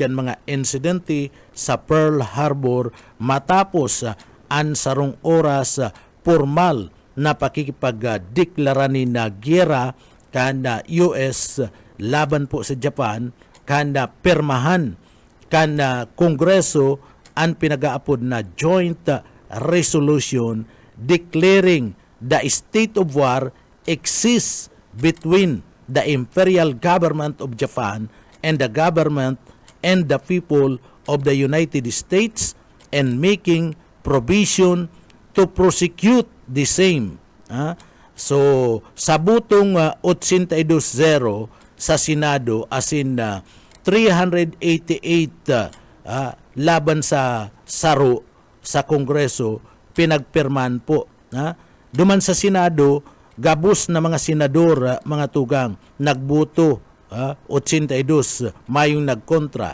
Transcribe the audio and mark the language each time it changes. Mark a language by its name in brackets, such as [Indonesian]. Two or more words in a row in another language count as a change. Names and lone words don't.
[Bikol] kan mga insidente sa Pearl Harbor matapos ang sarong oras formal na pakikipagdeklara ni na giyera kan na US laban po sa Japan kan na permahan kan na Kongreso ang pinag-aapod na [English] Joint Resolution declaring the state of war exists between the imperial government of Japan and the government and the people of the United States and making provision to prosecute the same. [Bikol] So, sa butong 82-0 sa Senado asin 388 laban sa saro sa Kongreso pinagpirman po. Duman sa Senado, gabos na mga senador, mga tugang, nagbuto, 82, mayong nagkontra.